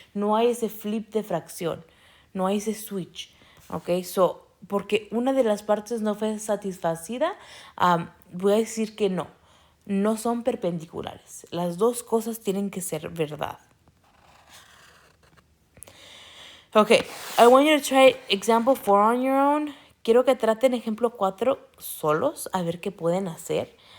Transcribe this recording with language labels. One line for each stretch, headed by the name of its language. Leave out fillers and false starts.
Spanish: No hay ese flip de fracción. No hay ese switch. ¿Okay? So, porque una de las partes no fue satisfacida, voy a decir que no. No son perpendiculares. Las dos cosas tienen que ser verdad.
English: Okay, I want you to try example 4 on your own.
Spanish: Quiero que traten ejemplo 4 solos, a ver qué pueden hacer.